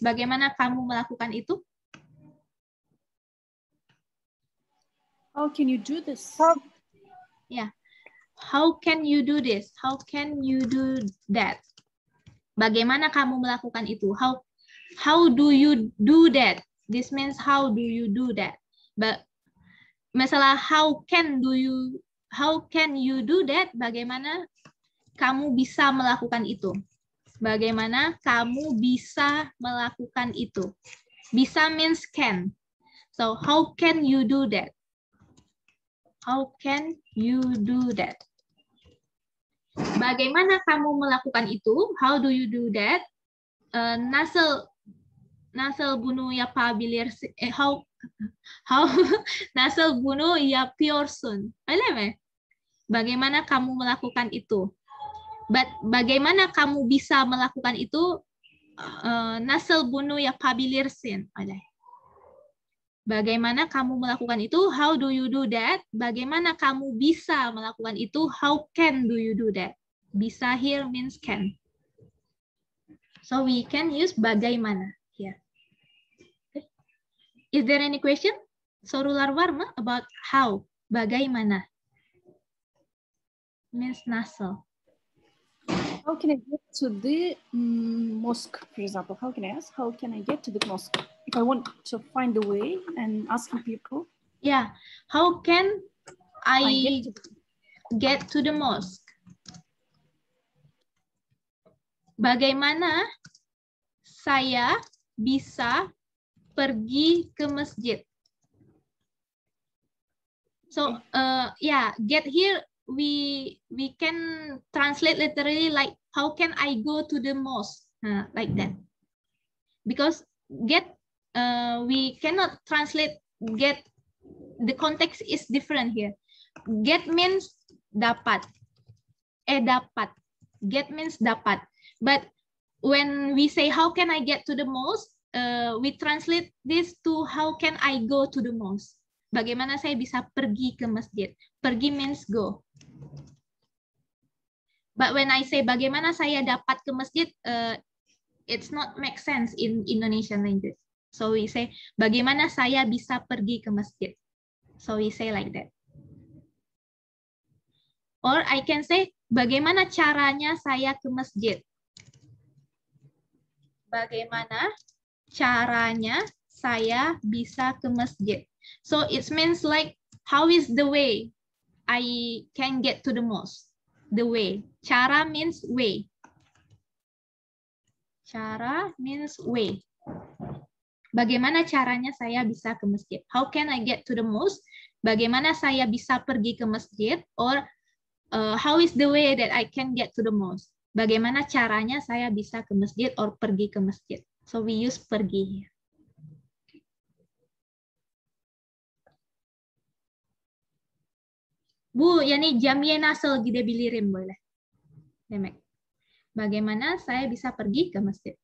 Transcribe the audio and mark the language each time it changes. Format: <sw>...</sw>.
<id>Bagaimana kamu melakukan itu?</id> <en>How can you do this? Yeah. How can you do this? How can you do that?</en> <id>Bagaimana kamu melakukan itu?</id> <en>How do you do that? This means how do you do that? But masalah how can you do that?</en> <id>Bagaimana kamu bisa melakukan itu? Bagaimana kamu bisa melakukan itu?</id> <en>Bisa means can. So how can you do that? How can you do that?</en> <id>Bagaimana kamu melakukan itu?</id> <en>How do you do that?</en> <tr>Nasıl bunu yapabilirsin?</tr> <en>How</en> <tr>nasıl bunu yapıyorsun? Öyle mi?</tr> <id>Bagaimana kamu melakukan itu? Bagaimana kamu bisa melakukan itu?</id> <tr>Nasıl bunu yapabilirsin? Öyle.</tr> <id>Bagaimana kamu melakukan itu?</id> <en>How do you do that?</en> <id>Bagaimana kamu bisa melakukan itu?</id> <en>How can do you do that? Bisa here means can. So we can use bagaimana here. Okay. Is there any question?</en> <tr>Sorular var mı</tr> <en>about how?</en> <tr>Bagaimana?</tr> <en>Means nasıl. How can I get to the mosque, for example? How can I ask? How can I get to the mosque? If I want to find the way and asking people. Yeah. How can I get get to the mosque?</en> <id>Bagaimana saya bisa pergi ke masjid?</id> <en>So, yeah, get here we can translate literally like how can I go to the mosque, like that. Because get we cannot translate get. The context is different here. Get means dapat. Dapat. Get means dapat. But when we say how can I get to the mosque, we translate this to how can I go to the mosque.</en> <id>Bagaimana saya bisa pergi ke masjid? Pergi</id> <en>means go. But when I say</en> <id>bagaimana saya dapat ke masjid,</id> <en>it's not make sense in Indonesian language. So we say</en> <id>bagaimana saya bisa pergi ke masjid.</id> <en>So we say like that. Or I can say</en> <id>bagaimana caranya saya ke masjid. Bagaimana caranya saya bisa ke masjid.</id> <en>So it means like how is the way I can get to the mosque. The way. Cara means way. Cara means way.</en> <id>Bagaimana caranya saya bisa ke masjid?</id> <en>How can I get to the mosque?</en> <id>Bagaimana saya bisa pergi ke masjid?</id> <en>Or how is the way that I can get to the mosque?</en> <id>Bagaimana caranya saya bisa ke masjid or pergi ke masjid?</id> <en>So we use pergi.</en> <tr>Bu, yani jamye nasıl gidebilirim boleh? Demek.</tr> <id>Bagaimana saya bisa pergi ke masjid?</id>